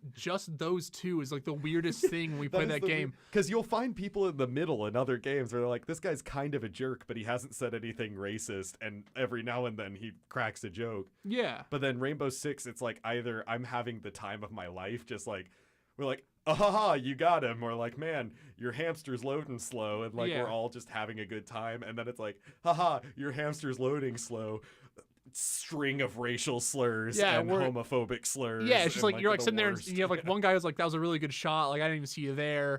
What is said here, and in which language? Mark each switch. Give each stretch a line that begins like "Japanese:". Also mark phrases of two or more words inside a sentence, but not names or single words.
English: Just those two is like the weirdest thing when we play that game. Because you'll find people in the middle in other games where they're like, this guy's kind of a jerk, but he hasn't said anything racist, and every now and then he cracks a joke. Yeah. But then Rainbow Six, it's like either I'm having the time of my life, just like we're like, ah, ha, ha, you got him, or like, man, your hamster's loading slow, and like Yeah. we're all just having a good time, and then it's like, haha, your hamster's loading slow. String of racial slurs and homophobic slurs. Yeah, it's just and, like you're like the sitting there and worst. you have like one guy who's like, that was a really good shot. Like I didn't even see you there.